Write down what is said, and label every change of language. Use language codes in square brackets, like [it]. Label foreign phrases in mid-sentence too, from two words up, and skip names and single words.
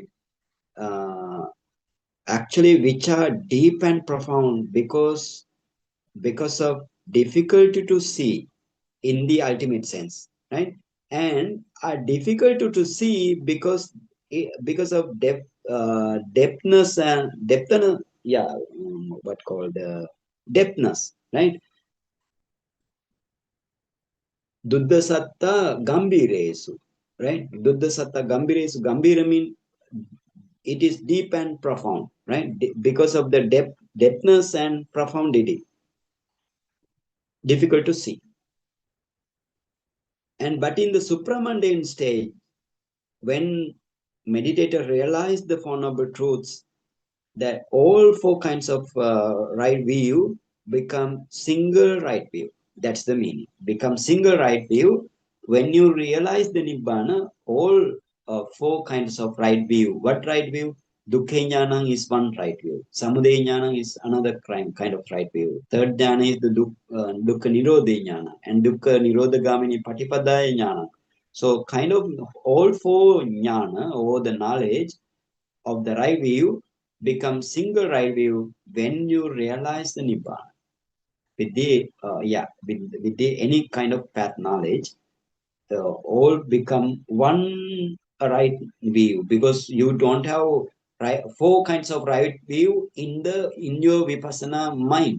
[en] Uh, Actually, which are deep and profound because of difficulty to see in the ultimate sense, right? And are difficult to see because of depthness and yeah, what called depthness, right? [pi] Duddha satta gambiresu, right? Duddha satta gambiresu. [en] Gambira mean it is deep and profound, right? Because of the depthness and profundity, difficult to see. And but in the supramundane stage, when meditator realize the Four Noble Truths, that all four kinds of right view become single right view. That's the meaning. Become single right view. When you realize the Nibbana, all four kinds of right view. What right view? [pi] Dukkha jnana [en] is one right view. [pi] Samudaya jnana [en] is another kind of right view. Third jnana is the [pi] dukkha nirodha jnana, [en] and [pi] dukkha nirodha gamini patipadaya jnana. [en] So kind of all four jnana, or the knowledge of the right view, becomes single right view when you realize the nibbana with the any kind of path knowledge. All become one right view, because you don't have four kinds of right view in your vipassana mind.